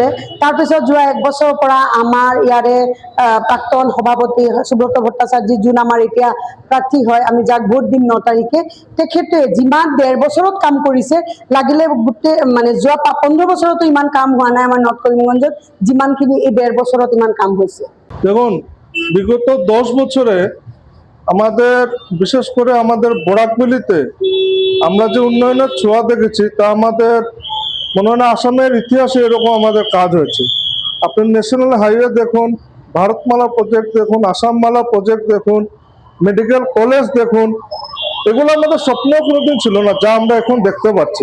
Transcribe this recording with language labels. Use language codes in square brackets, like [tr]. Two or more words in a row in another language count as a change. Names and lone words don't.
[as] তাৰপিছত যোৱা 1 বছৰৰ পৰা আমাৰ ইয়াৰে প্ৰাক্তন সভাপতি সুব্ৰত ভট্টাচাৰ্য, যোন আমাৰ এতিয়া প্ৰাৰ্থী হয়, আমি যাক ভোট দিম 9 তাৰিখে, তেখেতে যিমান 1.5 বছৰত কাম কৰিছে, লাগিলে গোটেই মানে যোৱা 15 বছৰতো ইমান কাম হোৱা নাই আমাৰ নৰ্থ কৰিমগঞ্জত যিমানখিনি এই 1.5 বছৰত ইমান কাম হয়েছে। [bn] দেখুন, বিগত 10 বছরে আমাদের বিশেষ করে আমাদের বরাকভেলীতে আমরা যে উন্নয়নের ছোঁয়া দেখেছি তা আমাদের মনে হয় না আসামের ইতিহাসে এরকম আমাদের কাজ হয়েছে। আপনি [en] national highway [bn] দেখুন, ভারতমালা প্রজেক্ট দেখুন, আসামমালা প্রজেক্ট দেখুন, [en] medical college [bn] দেখুন, এগুলো আমাদের স্বপ্নেও কোনোদিন ছিল না, যা আমরা এখন দেখতে পাচ্ছি।